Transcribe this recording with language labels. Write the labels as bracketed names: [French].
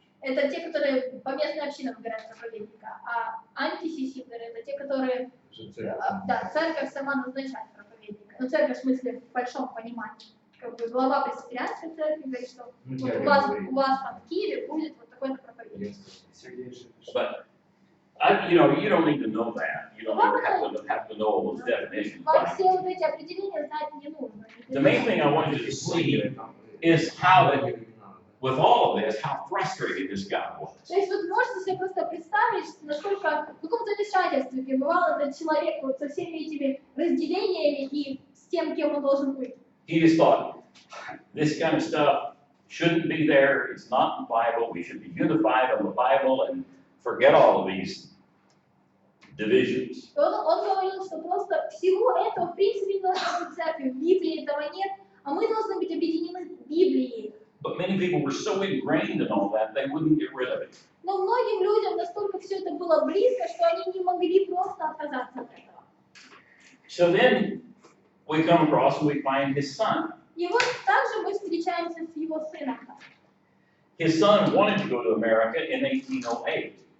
[Russian] Это те, которые по местной общине выбирают проповедника, а антисисидеры это те, которые, да, церковь сама назначает проповедника. Ну, церковь в смысле в большом понимании. Как бы глава пресвитерианской церкви говорит, что вот у вас там в Киеве будет вот такой-то проповедник. [English] But you don't need to know that. You don't have to know all those definitions. [Russian] Вам все вот эти определения знать не нужно. [English] The main thing I wanted you to see is how that, with all of this, how frustrated this guy was. [Russian] То есть вот можете себе просто представить, насколько в каком-то замешательстве пребывал этот человек вот со всеми этими разделениями и с тем, кем он должен быть. [English] He just thought, this kind of stuff shouldn't be there. It's not in the Bible. We should be unified on the Bible and forget all of these divisions. [Russian] Он говорил, что просто всего этого в принципе не должно быть в церкви. В Библии этого нет, а мы должны быть объединены Библией. [English] But many people were so ingrained in all that, they wouldn't get rid of it. [Russian] Но многим людям настолько все это было близко, что они не могли просто отказаться от этого. [English] So then we come across and we find his son. [Russian] И вот также мы встречаемся с его сыном. [English] His son wanted to go to America in 1808.